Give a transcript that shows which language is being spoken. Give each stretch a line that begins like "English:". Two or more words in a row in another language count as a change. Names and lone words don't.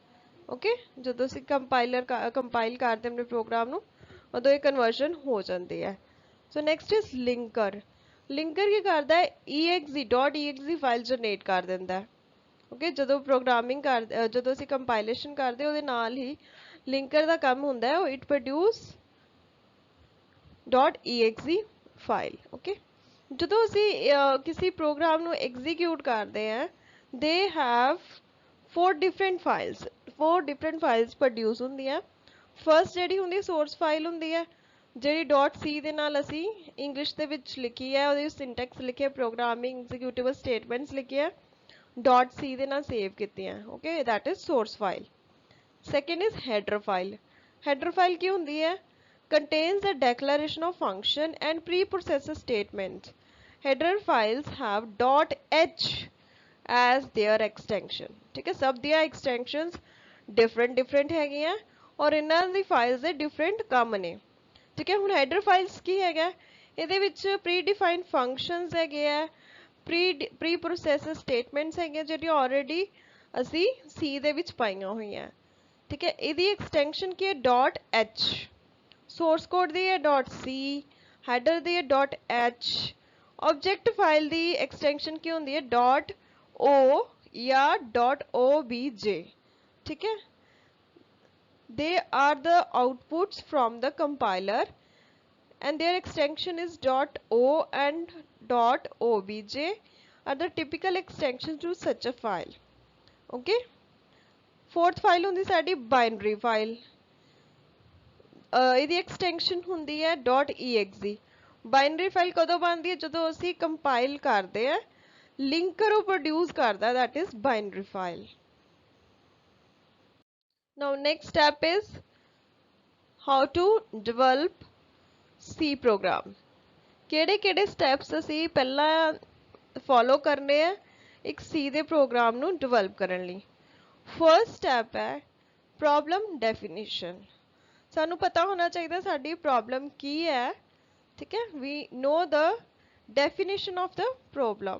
Punjabi: Okay, ਜਦੋਂ ਅਸੀਂ compile ਕਰਦੇ ਆਪਣੇ program ਨੂੰ ਉਦੋਂ ਇਹ conversion ਹੋ ਜਾਂਦੀ ਹੈ।
English: So next is linker. linker
Punjabi: ਕੀ ਕਰਦਾ ਹੈ? exe ਫਾਈਲ ਜਨਰੇਟ ਕਰ ਦਿੰਦਾ ਹੈ। ਓਕੇ, ਜਦੋਂ ਪ੍ਰੋਗਰਾਮਿੰਗ ਜਦੋਂ ਅਸੀਂ ਕੰਪਾਈਲੇਸ਼ਨ ਕਰਦੇ ਉਹਦੇ ਨਾਲ ਹੀ ਲਿੰਕਰ ਦਾ ਕੰਮ ਹੁੰਦਾ ਹੈ,
English: It produce .exe file.
Punjabi: ਓਕੇ, ਜਦੋਂ ਅਸੀਂ ਕਿਸੇ ਪ੍ਰੋਗਰਾਮ ਨੂੰ ਐਗਜ਼ੀਕਿਊਟ ਕਰਦੇ ਹਾਂ,
English: they have 4 different files
Punjabi: ਪ੍ਰੋਡਿਊਸ ਹੁੰਦੀਆਂ। ਫਰਸਟ ਜਿਹੜੀ ਹੁੰਦੀ
English: source file
Punjabi: ਹੁੰਦੀ ਹੈ, ਜਿਹੜੀ .c ਦੇ ਨਾਲ ਅਸੀਂ ਇੰਗਲਿਸ਼ ਦੇ ਵਿੱਚ ਲਿਖੀ ਹੈ, ਉਹਦੇ ਸਿੰਟੈਕਸ ਲਿਖਿਆ,
English: programming executable statements
Punjabi: ਲਿਖਿਆ, .c ਦੇ ਨਾਲ ਸੇਵ ਕੀਤੀਆਂ। ਓਕੇ,
English: that is source file. Second is header file.
Punjabi: header file ਕੀ ਹੁੰਦੀ ਹੈ?
English: contains the declaration of function and preprocessor statements. header files have .h as their extension.
Punjabi: ਠੀਕ ਹੈ, ਸਭ ਦੀਆਂ extensions different ਹੈਗੀਆਂ ਔਰ ਇਹਨਾਂ ਦੀ files ਦੇ different ਕੰਮ ਨੇ। ਠੀਕ ਹੈ, ਹੁਣ header files ਕੀ ਹੈਗਾ? ਇਹਦੇ ਵਿੱਚ
English: predefined functions
Punjabi: ਹੈਗੇ ਆ,
English: pre processor statements
Punjabi: ਹੈਗੀਆਂ ਜਿਹੜੀਆਂ ਆਲਰੇਡੀ ਅਸੀਂ ਸੀ ਦੇ ਵਿੱਚ ਪਾਈਆਂ ਹੋਈਆਂ। ਠੀਕ ਹੈ, ਇਹਦੀ ਐਕਸਟੈਂਸ਼ਨ ਕੀ ਹੈ? .h।
English: source code
Punjabi: ਦੀ ਹੈ .c, ਹੈਡਰ ਦੀ ਹੈ .h।
English: object file
Punjabi: ਦੀ ਐਕਸਟੈਂਸ਼ਨ ਕੀ ਹੁੰਦੀ ਹੈ? .o ਜਾਂ .obj। ਠੀਕ ਹੈ,
English: they are the outputs from the compiler and their extension is .o and .obj are the typical extensions to such a file. Okay, fourth file
Punjabi: ਹੁੰਦੀ ਸਾਡੀ
English: binary file.
Punjabi: ਇਹਦੀ extension ਹੁੰਦੀ ਹੈ .exe. binary file ਕਦੋਂ ਬਣਦੀ ਹੈ? ਜਦੋਂ ਅਸੀਂ compile ਕਰਦੇ ਹਾਂ, linker ਉਹ produce ਕਰਦਾ,
English: that is binary file. Now next step is how to develop C program.
Punjabi: ਕਿਹੜੇ ਸਟੈਪਸ ਅਸੀਂ ਪਹਿਲਾਂ ਫੋਲੋ ਕਰਨੇ ਆ ਇੱਕ ਸੀ ਦੇ ਪ੍ਰੋਗਰਾਮ ਨੂੰ ਡਿਵੈਲਪ ਕਰਨ ਲਈ?
English: first step
Punjabi: ਹੈ
English: problem definition.
Punjabi: ਸਾਨੂੰ ਪਤਾ ਹੋਣਾ ਚਾਹੀਦਾ ਸਾਡੀ ਪ੍ਰੋਬਲਮ ਕੀ ਹੈ। ਠੀਕ ਹੈ,
English: We know the definition of the problem.